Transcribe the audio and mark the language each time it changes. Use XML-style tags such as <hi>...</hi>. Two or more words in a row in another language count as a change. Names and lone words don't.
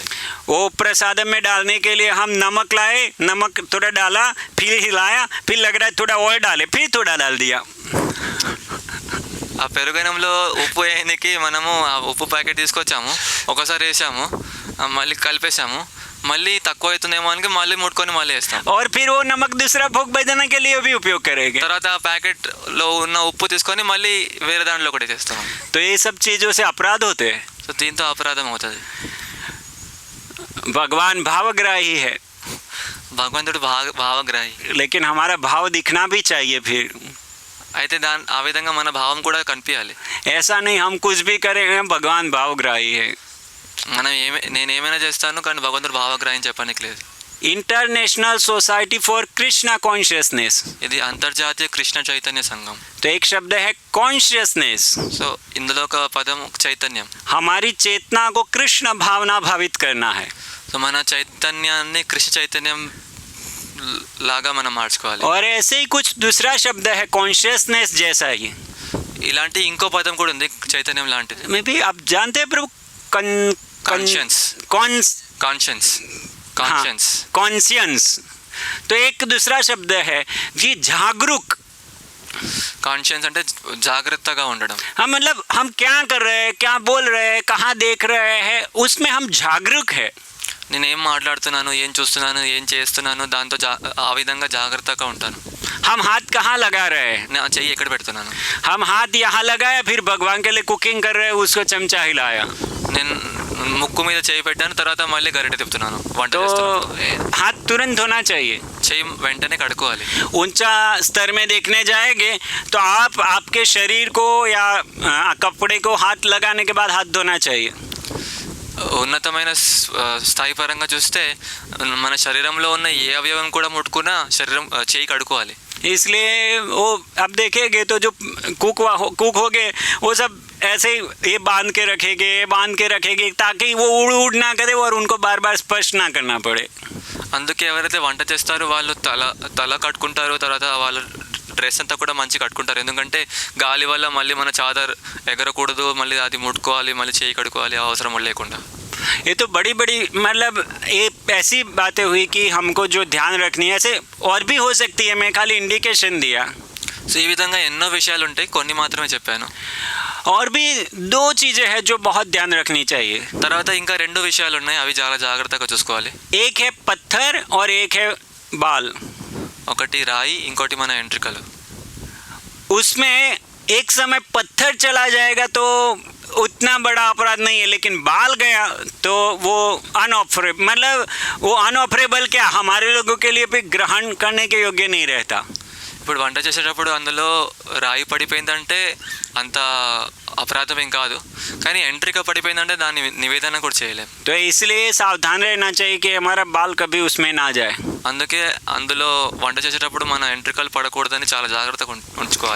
<hi>वो प्रसादम में डालने के लिए हम नमक लाए, नमक थोड़ा डाला, फिर हिलाया, फिर लग रहा है थोड़ा और डाले, फिर थोड़ा डाल दिया.</hi> <te>ఆ పెరుగన్నంలో ఉప్పు వేయడానికి మనము ఆ ఉప్పు ప్యాకెట్ తీసుకొచ్చాము, ఒకసారి వేసాము, మళ్ళీ కలిపేసాము, మళ్ళీ తక్కువ అవుతుందేమో అని మళ్ళీ ముట్టుకొని మళ్ళీ వేస్తాం.</te> <hi>और फिर वो नमक दूसरा भोग बजाने के लिए भी उपयोग करेंगे.</hi> <te>తర్వాత ఆ ప్యాకెట్లో ఉన్న ఉప్పు తీసుకొని మళ్ళీ వేరే దాంట్లో ఒకటి చేస్తాం.</te> <hi>तो ये सब चीज़ों से अपराध होते हैं.</hi> <te>సో దీంతో అపరాధం అవుతుంది.</te> <hi>भगवान भावग्राही है,</hi> <te>భగవంతుడు భావగ్రాహి.</te> <hi>लेकिन हमारा भाव दिखना भी चाहिए. फिर</hi> <te>అయితే ఆ విధంగా మన భావం కూడా కనిపించాలి.</te> <hi>ऐसा नहीं हम कुछ भी करें भगवान भावग्राही है.</hi> <te>మనం నేను ఏమైనా చేస్తాను కానీ భగవంతుడు భావగ్రాహి చెప్పడానికి లేదు.</te> <hi>इंटरनेशनल सोसाइटी फॉर कृष्णा कॉन्शियसनेस,</hi> <te>ఇది అంతర్జాతీయ కృష్ణ చైతన్య సంఘం.</te> <hi>तो एक शब्द है कॉन्शियसनेस.</hi> <te>సో ఇందులో ఒక పదం చైతన్యం.</te> <hi>हमारी चेतना को कृष्ण भावना भावित करना है.</hi> <te>సో మన చైతన్యాన్ని కృష్ణ చైతన్యం లాగా మనం మార్చుకోవాలి.</te> <hi>और ऐसे ही कुछ दूसरा शब्द है कॉन्शियसनेस जैसा ही.</hi> <te>ఇలాంటి ఇంకో పదం కూడా ఉంది చైతన్యం లాంటిది.</te> <hi>मे भी आप जानते हैं प्रभु,</hi> <en>Conscience. కాన్షియన్స్.</en> <hi>कॉन्शियंस. तो एक दूसरा शब्द है जी जागरूक.</hi> <te>కాన్షియన్స్ అంటే జాగ్రత్తగా ఉండడం.</te> <hi>हम मतलब हम क्या कर रहे हैं, क्या बोल रहे हैं, कहाँ देख रहे हैं, उसमें हम जागरूक है.</hi> <te>నేనేం మాట్లాడుతున్నాను, ఏం చూస్తున్నాను, ఏం చేస్తున్నాను, దాంతో ఆ విధంగా జాగ్రత్తగా ఉంటాను.</te> <hi>हम हाथ कहाँ लगा रहे हैं?</hi> <te>నా చెయ్యి ఎక్కడ పెడుతున్నాను,</te> <hi>हम हाथ यहाँ लगाया, फिर भगवान के लिए कुकिंग कर रहे हैं, उसको चमचा हिलाया,</hi> <te>నేను ముక్కు మీద చేయి పెట్టాను, తర్వాత మళ్ళీ గరిటె తిప్పుతున్నాను, వంట</te> <hi>तो</hi> <te>చేస్తున్నాను.</te> <hi>हाथ तुरंत धोना चाहिए.</hi> <te>చెయ్యి వెంటనే కడుక్కోవాలి.</te> <hi>ऊंचा स्तर में देखने जाएंगे तो आप आपके शरीर को या कपड़े को हाथ लगाने के बाद हाथ धोना चाहिए.</hi> <te>ఉన్నతమైన స్థాయి పరంగా చూస్తే మన శరీరంలో ఉన్న ఏ అవయవం కూడా ముట్టుకున్నా శరీరం చేయి కడుక్కోవాలి.</te> <hi>इसलिए वो अब देखेंगे तो जो कुक हो गए वो सब ऐसे ही ये बांध के रखेंगे ताकि वो उड़ ना करे और उनको बार बार स्पर्श ना करना पड़े.</hi> <te>అందుకే ఎవరైతే వంట చేస్తారో వాళ్ళు తల కట్టుకుంటారో, తర్వాత వాళ్ళ డ్రెస్ అంతా కూడా మంచి కట్టుకుంటారు. ఎందుకంటే గాలి వల్ల మళ్ళీ మన చాదర్ ఎగరకూడదు, మళ్ళీ అది ముట్టుకోవాలి, మళ్ళీ చేయి కడుక్కోవాలి అవసరం లేకుండా.</te> <hi>ये तो बड़ी बड़ी मतलब ये ऐसी बातें हुई कि हमको जो ध्यान रखनी है, ऐसे और भी हो सकती है, मैं खाली इंडिकेशन दिया.</hi> <te>సో ఈ విధంగా ఎన్నో విషయాలు ఉంటాయి, కొన్ని మాత్రమే చెప్పాను.</te> <hi>और भी दो चीज़ें हैं जो बहुत ध्यान रखनी चाहिए.</hi> <te>తర్వాత ఇంకా రెండు విషయాలు ఉన్నాయి, అవి చాలా జాగ్రత్తగా చూసుకోవాలి.</te> <hi>एक है पत्थर और एक है बाल.</hi> <te>ఒకటి రాయి, ఇంకోటి మన ఎంట్రికలు.</te> <hi>उसमें एक समय पत्थर चला जाएगा तो उतना बड़ा अपराध नहीं है, लेकिन बाल गया तो वो मतलब वो अनऑफरेबल क्या हमारे लोगों के लिए भी ग्रहण करने के योग्य नहीं रहता.</hi> <te>ఇప్పుడు వంట చేసేటప్పుడు అందులో రాయి పడిపోయిందంటే అంత అపరాధం ఏం కాదు, కానీ ఎంట్రిక పడిపోయిందంటే దాన్ని నివేదన కూడా చేయలేం.</te> <hi>तो इसलिए सावधान रहना चाहिए कि हमारा बाल कभी उसमें ना जाए.</hi> <te>అందుకే అందులో వంట చేసేటప్పుడు మన ఎంట్రికలు పడకూడదని చాలా జాగ్రత్తగా ఉంచుకోవాలి.</te>